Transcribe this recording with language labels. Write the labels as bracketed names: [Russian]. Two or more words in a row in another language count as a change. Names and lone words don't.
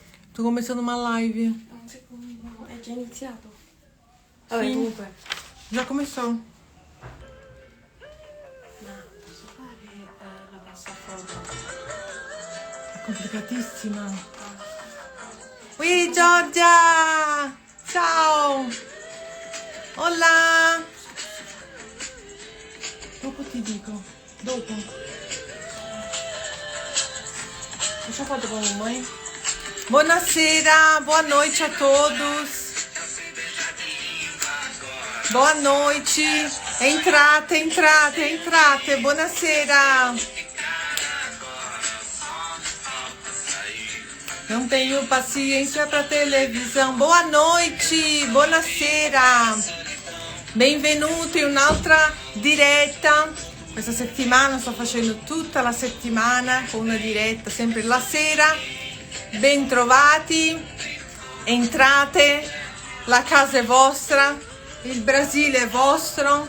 [Portuguese] Sto começando uma live. [Italian] Un secondo, è già iniziato. Vabbè, Sì. comunque. [Portuguese] Già começou. [Italian] Ma posso fare la passafoto? È complicatissima. Ui, Giorgia! Ciao! Hola! Dopo ti dico. Dopo. Lascia foto con voi. Buonasera, [Portuguese] boa noite a todos. Boa noite. [Italian] Entrate, entrate, entrate. Buonasera. [Portuguese] Não tenho paciência para televisão. Boa noite, [Italian] buonasera. Benvenuti in un'altra diretta. Questa settimana sto facendo tutta la settimana con una diretta, sempre la sera. Bentrovati, entrate, la casa è vostra, il Brasile è vostro.